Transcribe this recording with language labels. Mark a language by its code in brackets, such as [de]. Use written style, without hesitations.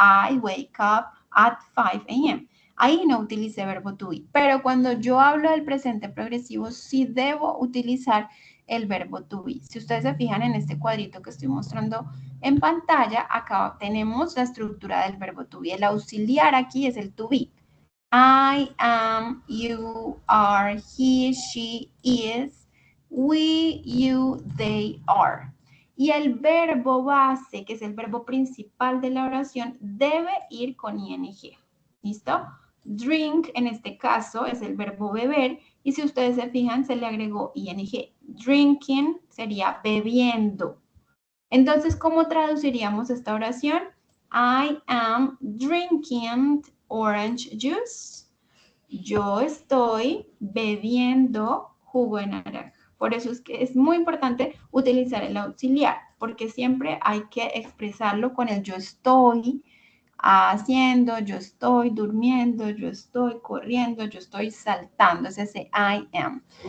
[en] I wake up at 5 a.m. [es] Ahí no utilicé verbo to be. Pero cuando yo hablo del presente progresivo, sí debo utilizar el verbo to be. Si ustedes se fijan en este cuadrito que estoy mostrando en pantalla, acá tenemos la estructura del verbo to be. El auxiliar aquí es el to be. [en] I am, you are, he, she, is, we, you, they are. [es] Y el verbo base, que es el verbo principal de la oración, debe ir con ing. ¿Listo? Drink, en este caso, es el verbo beber. Y si ustedes se fijan, se le agregó ing. drinking sería bebiendo. Entonces, ¿cómo traduciríamos esta oración? [en] I am drinking orange juice. [es] Yo estoy bebiendo jugo de naranja. Por eso es que es muy importante utilizar el auxiliar, porque siempre hay que expresarlo con el yo estoy haciendo, yo estoy durmiendo, yo estoy corriendo, yo estoy saltando. Es ese I am.